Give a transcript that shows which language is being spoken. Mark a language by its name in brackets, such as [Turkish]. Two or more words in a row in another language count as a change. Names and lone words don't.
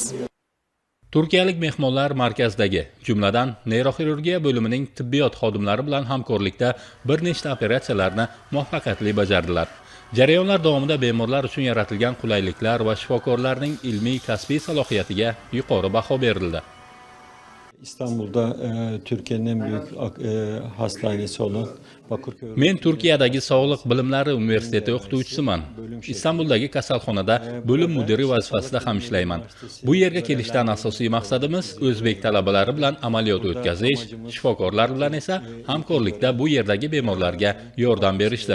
[Uzbek] Turkiyalik mehmonlar markazdagi, jumladan neyroxirurgiya bo'limining tibbiyot xodimlari bilan hamkorlikda bir nechta operatsiyalarni muvaffaqiyatli bajardilar. Jarayonlar davomida bemorlar uchun yaratilgan qulayliklar va shifokorlarning ilmiy kasbiy salohiyatiga yuqori baho berildi. [Turkish] İstanbul'da Türkiye'nin en büyük hastanesi olan Bakırköy. [Uzbek] Men Turkiyadagi Sog'liq bilimlari universiteti o'qituvchisiman. Istanbuldagi kasalxonada bo'lim mudiri vazifasida ham ishlayman. Bu yerga kelishdan asosiy maqsadimiz o'zbek talabalari bilan amaliyot o'tkazish, shifokorlar bilan esa hamkorlikda bu yerdagi bemorlarga yordam berishdir.